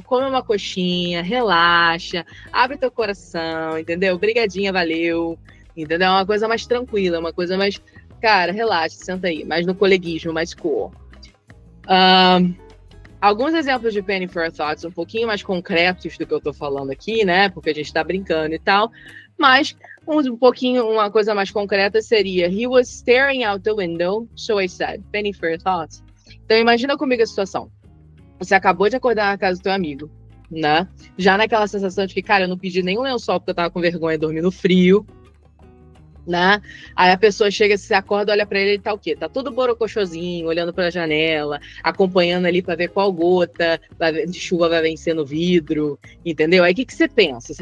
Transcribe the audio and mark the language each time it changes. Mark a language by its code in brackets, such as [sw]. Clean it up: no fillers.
[pt] Come uma coxinha, relaxa, abre teu coração, entendeu? Brigadinha, valeu, entendeu? É uma coisa mais tranquila, uma coisa mais, cara, relaxa, senta aí, mais no coleguismo, mais cool. Alguns exemplos de [en] penny for thoughts [pt] um pouquinho mais concretos do que eu tô falando aqui, né? Porque a gente tá brincando e tal, mas uma coisa mais concreta seria [en] he was staring out the window, so I said, penny for your thoughts. [pt] Então imagina comigo a situação. Você acabou de acordar na casa do teu amigo, né? Já naquela sensação de que, cara, eu não pedi nenhum lençol porque eu tava com vergonha de dormir no frio, né? Aí a pessoa chega, se acorda, olha pra ele e tá o quê? Tá todo borocochosinho, olhando pra janela, acompanhando ali pra ver qual gota de chuva vai vencer no vidro, entendeu? Aí o que você pensa?